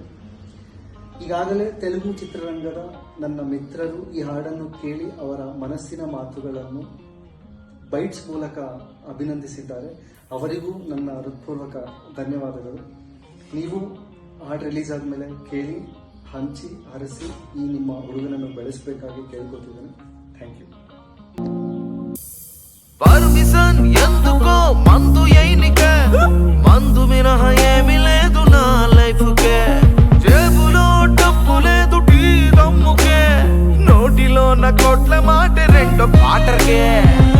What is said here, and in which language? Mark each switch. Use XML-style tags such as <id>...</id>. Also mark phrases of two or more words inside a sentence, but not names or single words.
<kn>ಈಗಾಗಲೇ ತೆಲುಗು ಚಿತ್ರರಂಗದ ನನ್ನ ಮಿತ್ರರು ಈ ಹಾಡನ್ನು ಕೇಳಿ ಅವರ ಮನಸ್ಸಿನ ಮಾತುಗಳನ್ನು ಬೈಟ್ಸ್ ಮೂಲಕ ಅಭಿನಂದಿಸಿದ್ದಾರೆ. ಅವರಿಗೂ ನನ್ನ ಹೃತ್ಪೂರ್ವಕ ಧನ್ಯವಾದಗಳು. ನೀವು ಹಾಡು ರಿಲೀಸ್ ಆದಮೇಲೆ ಕೇಳಿ ಹಂಚಿ ಹರಿಸಿ ಈ ನಿಮ್ಮ ಹುಡುಗನನ್ನು ಬೆಳೆಸಬೇಕಾಗಿ ಕೇಳ್ಕೊತಿದ್ದೇನೆ.</kn> <en>thank you.</en> <te>పర్మిషన్ ఎందుకో మందు ఎయినికే మందు మినహ ఏమి లేదు నా లైఫ్ కే జేబులో డబ్బు లేదు టీ దమ్ముకే నోటిలో నా కోట్ల మాట రెండో పాటర్కే</te>